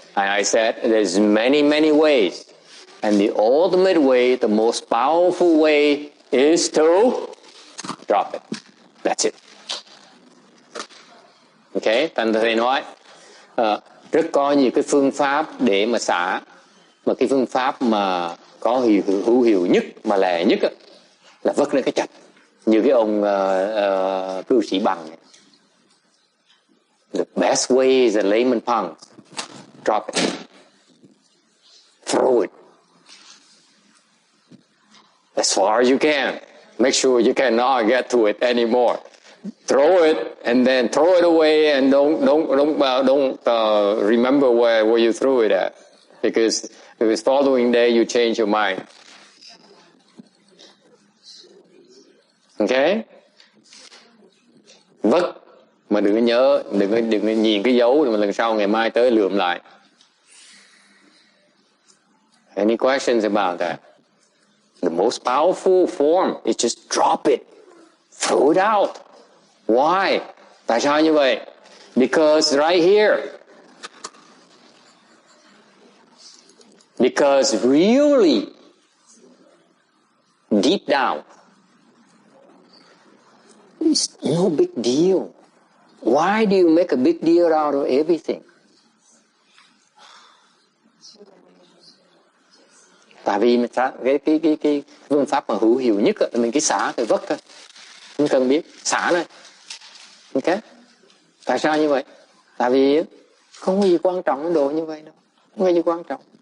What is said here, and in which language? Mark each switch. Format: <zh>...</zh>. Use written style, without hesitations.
<en>And I said there's many, many ways. And the ultimate way, the most powerful way is to drop it. That's it. Okay?</en> <vi>Thành thầy nói, rất có nhiều cái phương pháp để mà xả. Mà cái phương pháp mà có hữu hiệu nhất, mà lẻ nhất là vứt lên cái chạch. Như cái ông cư sĩ Bằng.</vi> <en>The best way is a layman punk. Drop it. Throw it. As far as you can. Make sure you cannot get to it anymore. Throw it and then throw it away and don't remember where you threw it at. Because following day you change your mind. Okay? Vứt.</en> <vi>Mà đừng có nhớ, đừng có nhìn cái dấu mà lần sau ngày mai tới lượm lại.</vi> <en>Any questions about that? The most powerful form is just drop it. Throw it out. Why? Tại sao như vậy? Because right here. Because really, deep down, it's no big deal. Why do you make a big deal out of everything?</en> <vi>Tại vì cái phương pháp mà hữu hiệu nhất là mình cái xả cái vất thôi. Không cần biết, xả này. Ok? Tại sao như vậy? Tại vì không có gì quan trọng cái đồ như vậy đâu. Không có gì quan trọng.</vi>